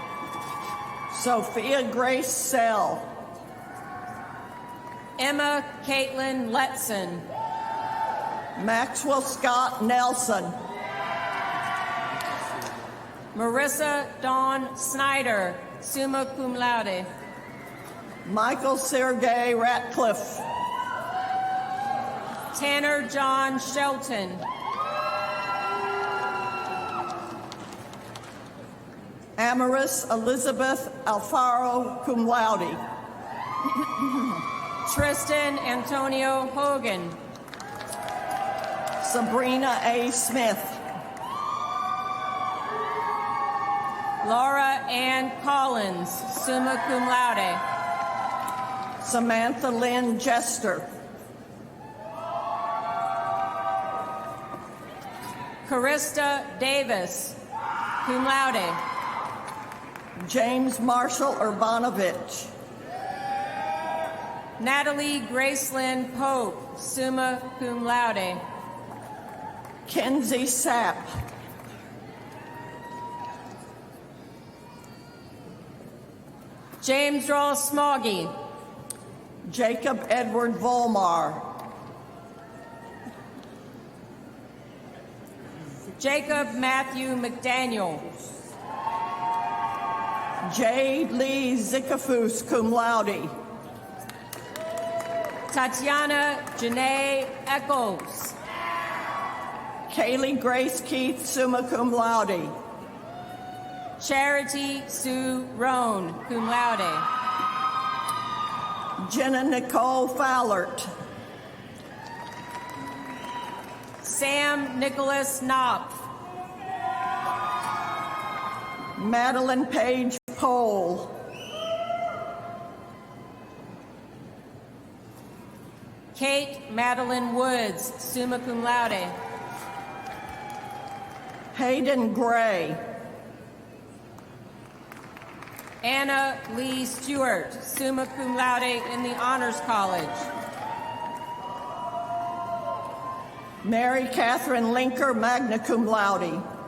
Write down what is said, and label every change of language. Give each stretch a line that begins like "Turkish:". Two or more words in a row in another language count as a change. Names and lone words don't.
English: Sophia Grace Sell. Emma Caitlin Letson. Maxwell Scott Nelson. Marissa Dawn Snyder,
Latin: summa cum laude.
English: Michael Sergei Ratcliffe. Tanner John Shelton. Amaris Elizabeth Alfaro,
Latin: cum laude.
English: Tristan Antonio Hogan. Sabrina A. Smith. Laura Ann Collins,
Latin: summa cum laude.
English: Samantha Lynn Jester. Carista Davis,
Latin: cum laude.
English: James Marshall Urbanovich. Natalie Gracelyn Pope,
Latin: summa cum laude.
English: Kenzie Sapp. James Ross Smoggy. Jacob Edward Volmar. Jacob Matthew McDaniel. Jade Lee Zikafus,
Latin: cum laude.
English: Tatiana Janae Echols. Kaylee Grace Keith,
Latin: summa cum laude.
English: Charity Sue Roan,
Latin: cum laude.
English: Jenna Nicole Fowlert. Sam Nicholas Knopf. Madeline Page Pohl. Kate Madeline Woods,
Latin: summa cum laude.
English: Hayden Gray. Anna Lee Stewart,
Latin: summa cum laude
English: in the Honors College. Mary Catherine Linker,
Latin: magna cum laude.